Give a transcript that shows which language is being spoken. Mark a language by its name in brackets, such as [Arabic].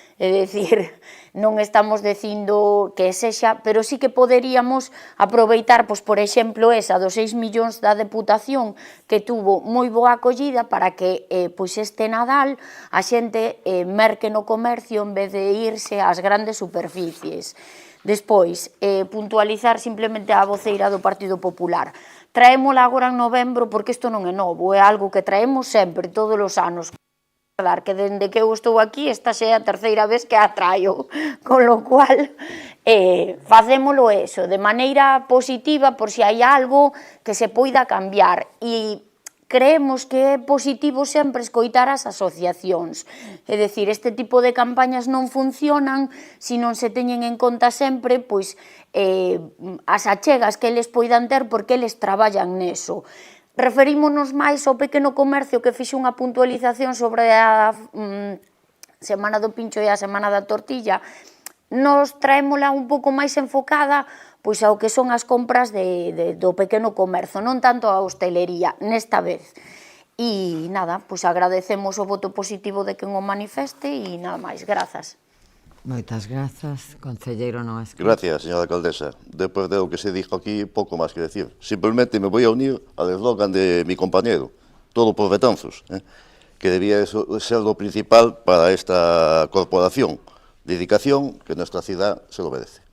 [Galician] é dicir, non estamos dicindo que sexa, pero sí que poderíamos aproveitar, por exemplo, esa dos 6 millóns da Deputación, que tuvo moi boa acollida para que este Nadal a xente merque no comercio en vez de irse ás grandes superficies. Despois, puntualizar simplemente a voceira do Partido Popular. Traémola agora en novembro porque isto non é novo, é algo que traemos sempre, todos os anos. Que dende que eu estou aquí, esta xa é a terceira vez que a traio, con lo cual facémolo de maneira positiva por se hai algo que se poida cambiar e creemos que é positivo sempre escoitar as asociacións, é dicir, este tipo de campañas non funcionan se non se teñen en conta sempre as achegas que eles poidan ter porque eles traballan neso. referímonos máis ao pequeno comercio que fixe unha puntualización sobre a Semana do Pincho e a Semana da Tortilla. Nos traémola un pouco máis enfocada pois ao que son as compras do pequeno comercio, non tanto a hostelería nesta vez. E nada, pois agradecemos o voto positivo de quen o manifeste e nada máis, grazas. Moitas grazas, concelleiro non escrito. [Spanish] Gracias, señora alcaldesa. Después de lo que se dijo aquí, poco más que decir. Simplemente me voy a unir al eslogan de mi compañero, todo por Betanzos, que debía ser lo principal para esta corporación. Dedicación que nuestra ciudad se lo merece.